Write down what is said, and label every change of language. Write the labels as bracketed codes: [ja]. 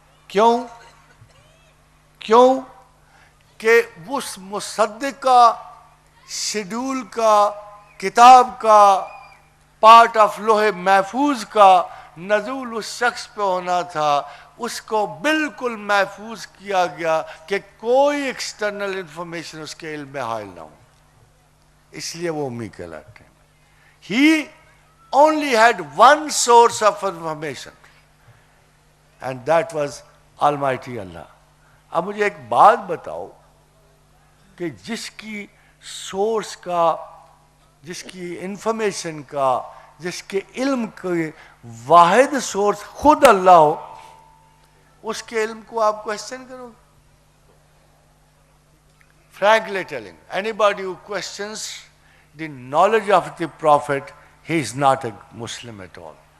[ur] کیوں کہ اس مصدق کا، شیڈول کا، کتاب کا، پارٹ آف لوح محفوظ کا نزول اس شخص پہ ہونا تھا اس کو بالکل محفوظ کیا گیا کہ کوئی ایکسٹرنل انفارمیشن اس کے علم میں حائل نہ ہو، اس لیے وہ امی کہلاتے ہیں. [en] He only had one source of information and that was Almighty Allah. [ur] اب مجھے ایک بات بتاؤ کہ جس کی سورس کا، جس کی انفارمیشن کا، جس کے علم کے واحد سورس خود اللہ ہو، اس کے علم کو آپ کوشچن کرو گے؟ [en] Frankly telling, anybody who questions the knowledge of the Prophet, he is not a Muslim at all.